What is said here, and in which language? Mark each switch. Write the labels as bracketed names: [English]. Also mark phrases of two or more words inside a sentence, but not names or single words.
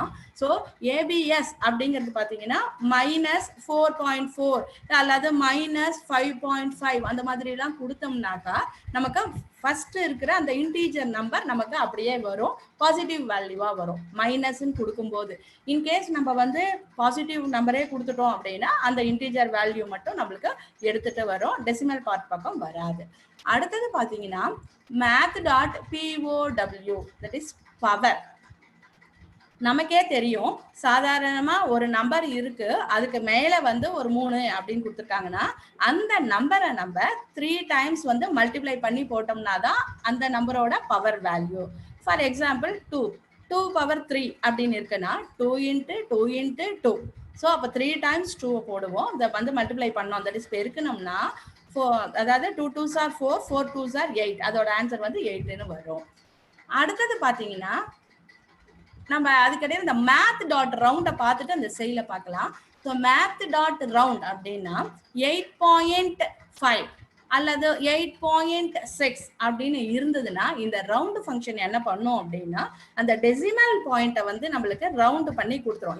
[Tamil] ஸோ ஏபிஎஸ் அப்படிங்கிறது பார்த்தீங்கன்னா -4.4 அல்லது -5.5 அந்த மாதிரிலாம் கொடுத்தோம்னாக்கா நமக்கு ஃபர்ஸ்ட் இருக்கிற அந்த [English] integer number [Tamil] நமக்கு அப்படியே வரும், [English] positive value [Tamil] வரும். மைனஸ்ன்னு கொடுக்கும்போது இன்கேஸ் நம்ம வந்து [English] positive number [Tamil] கொடுத்துட்டோம் அப்படின்னா அந்த [English] integer value [Tamil] மட்டும் நம்மளுக்கு எடுத்துட்டு வரும், [English] decimal part [Tamil] பக்கம் வராது. அடுத்தது பார்த்தீங்கன்னா math.pow, [English] that is [Tamil] பவர். நமக்கே தெரியும், சாதாரணமா ஒரு நம்பர் இருக்கு, அதுக்கு மேல வந்து ஒரு 3 அப்படின்னு கொடுத்துருக்காங்கன்னா அந்த நம்பரை நம்ம 3 டைம்ஸ் வந்து மல்டிப்ளை பண்ணி போட்டோம்னா தான் அந்த நம்பரோட [English] power value. for example [Tamil] 2 பவர் 3 அப்படின்னு இருக்குன்னா 2 × 2 × 2. ஸோ அப்போ 3 டைம்ஸ் 2 போடுவோம், இதை வந்து மல்டிப்ளை பண்ணோம், [English] that is [Tamil] பெருக்கணும்னா 4, அதாவது [English] 2 2s are 4, 4 2s are 8, [Tamil] அதோட ஆன்சர் வந்து 8ன்னு வரும். அடுத்தது பார்த்தீங்கன்னா நம்ம அதுக்கிடையே இந்த math.round பார்த்துட்டு அந்த செயலை பார்க்கலாம். ஸோ math.round அப்படின்னா 8.5 அல்லது 8.6 அப்படின்னு இருந்ததுன்னா இந்த [English] round function [Tamil] என்ன பண்ணும் அப்படின்னா அந்த [English] decimal point [Tamil] வந்து நம்மளுக்கு ரவுண்ட் பண்ணி கொடுத்துரும்.